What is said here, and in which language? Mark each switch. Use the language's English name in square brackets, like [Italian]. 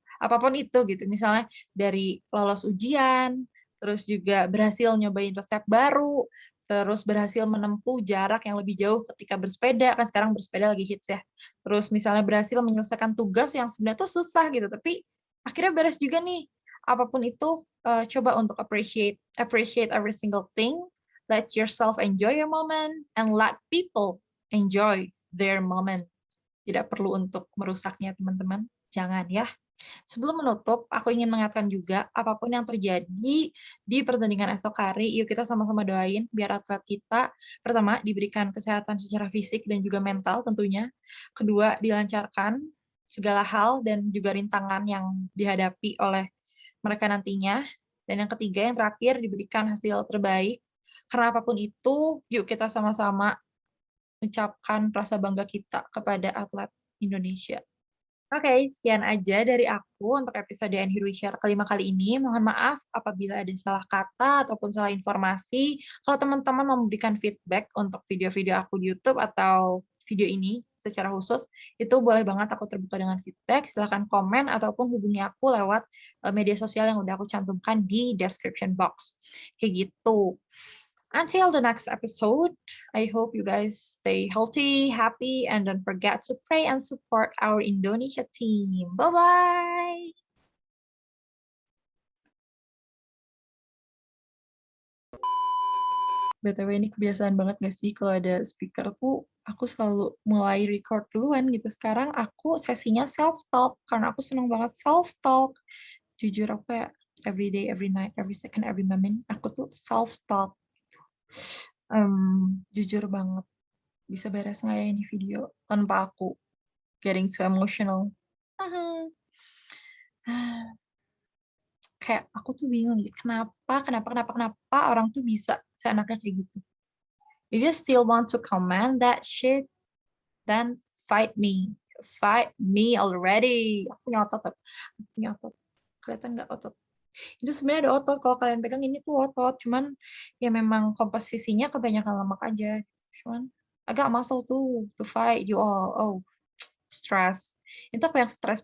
[Indonesian] Apapun itu gitu, misalnya dari lolos ujian, terus juga berhasil nyobain resep baru, terus berhasil menempuh jarak yang lebih jauh ketika bersepeda, kan sekarang bersepeda lagi hits ya. Terus misalnya berhasil menyelesaikan tugas yang sebenarnya tuh susah gitu, tapi akhirnya beres juga nih. Apapun itu, coba untuk [English] appreciate every single thing, let yourself enjoy your moment, and let people enjoy their moment. [Indonesian] Tidak perlu untuk merusaknya, teman-teman. Jangan ya. Sebelum menutup, aku ingin mengatakan juga, apapun yang terjadi di pertandingan esok hari, yuk kita sama-sama doain biar atlet kita, pertama, diberikan kesehatan secara fisik dan juga mental tentunya. Kedua, dilancarkan segala hal dan juga rintangan yang dihadapi oleh mereka nantinya. Dan yang ketiga, yang terakhir, diberikan hasil terbaik. Karena apapun itu, yuk kita sama-sama ucapkan rasa bangga kita kepada atlet Indonesia. Oke, sekian aja dari aku untuk episode And Here We Share kelima kali ini. Mohon maaf apabila ada salah kata ataupun salah informasi. Kalau teman-teman mau memberikan feedback untuk video-video aku di YouTube atau video ini secara khusus, itu boleh banget aku terbuka dengan feedback. Silahkan komen ataupun hubungi aku lewat media sosial yang udah aku cantumkan di description box. Kayak gitu. [English] Until the next episode, I hope you guys stay healthy, happy, and don't forget to pray and support our Indonesia team. Bye-bye! [Indonesian] BTW ini kebiasaan banget gak sih kalau ada speaker tuh aku selalu mulai record duluan gitu. Sekarang aku sesinya self talk karena aku seneng banget self talk. Jujur aku kayak [English] every day, every night, every second, every moment [Indonesian] aku tuh [English] self talk. [Indonesian] Jujur banget, bisa beres nggak ya ini video tanpa aku [English] getting too emotional? [Indonesian] Kayak aku tuh bingung gitu, kenapa orang tuh bisa seenaknya kayak gitu. [English] If you still want to comment that shit, then fight me. Fight me already. [Indonesian] Aku punya otot, aku punya otot. Kelihatan nggak otot? Itu sebenarnya ada otot. Kalau kalian pegang ini tuh otot. Cuman ya memang komposisinya kebanyakan lemak aja. Cuman agak muscle tuh [English] to fight you all. [Indonesian] Oh, stress. Itu aku yang stres.